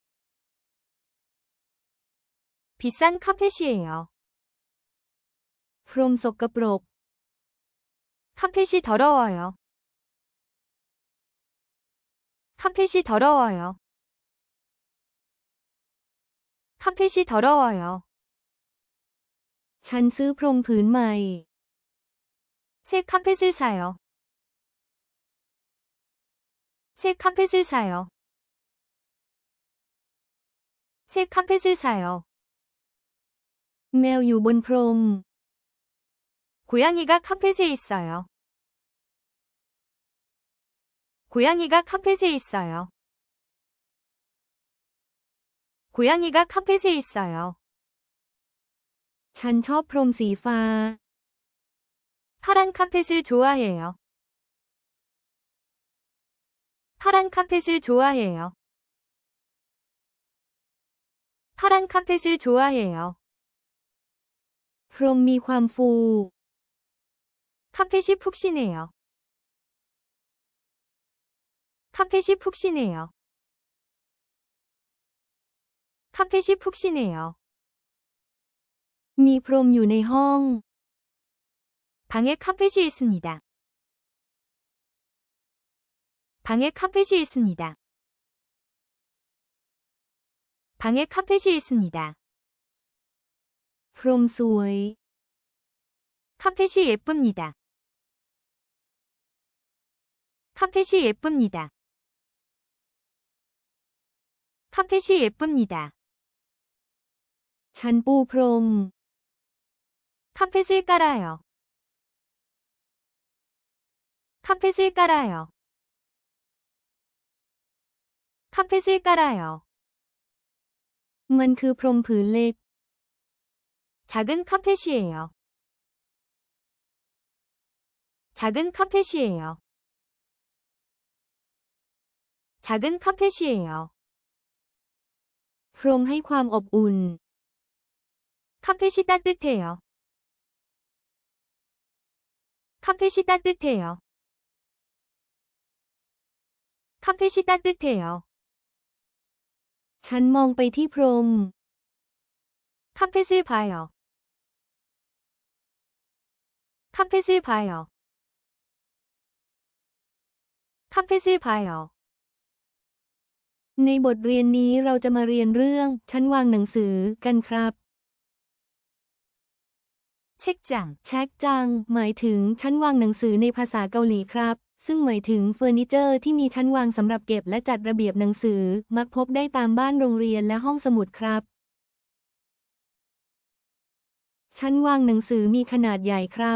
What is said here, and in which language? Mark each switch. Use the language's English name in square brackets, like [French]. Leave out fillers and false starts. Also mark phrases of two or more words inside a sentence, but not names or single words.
[Korean] 비싼 카펫이에요. [Thai] พรมสกปรก [Korean] 카펫이 더러워요. 카펫이 더러워요. 카펫이 더러워요. [Thai] ฉันซื้อพรมผืนใหม่ [Korean] 새 카펫을 사요. 새 카펫을 사요. 새 카펫을 사요. [Thai] แมวอยู่บนพรม [Korean] 고양이가 카펫에 있어요. 고양이가 카펫에 있어요. 고양이가 카펫에 있어요. [Thai] ฉันชอบพรมสีฟ้า [Korean] 파란 카펫을 좋아해요. 파란 카펫을 좋아해요. 파란 카펫을 좋아해요. [Thai] พรมมีความฟู [Korean] 카펫이 푹신해요. 카펫이 푹신해요. 카펫이 푹신해요. [Thai] มีพรมอยู่ในห้อง [Korean] 방에 카펫이 있습니다. 방에 카펫이 있습니다. 방에 카펫이 있습니다. [Thai] พรมสวย [Korean] 카펫이 예쁩니다. 카펫이 예쁩니다. 카펫이 예쁩니다. [Thai] ฉันปูพรม [Korean] 카펫을 깔아요. 카펫을 깔아요. 카펫을 깔아요. [Thai] มันคือพรมผืนเล็ก [Korean] 작은 카펫이에요. 작은 카펫이에요. 작은 카펫이에요. [Thai] พรมให้ความอบอุ่น [Korean] 카펫이 따뜻해요. 카펫이 따뜻해요. 카펫이 따뜻해요. [Thai] ฉันมองไปที่พรม [Korean] 카펫을 봐요. 카펫을 봐요. 카펫을 봐요. [Thai] ในบทเรียนนี้เราจะมาเรียนเรื่องชั้นวางหนังสือกันครับ [Korean] 책장, [Thai] แช็กจังหมายถึงชั้นวางหนังสือในภาษาเกาหลีครับซึ่งหมายถึงเฟอร์นิเจอร์ที่มีชั้นวางสำหรับเก็บและจัดระเบียบหนังสือมักพบได้ตามบ้านโรงเรียนและห้องสมุดครับชั้นวางหนังสือมีขนาดใหญ่ครับ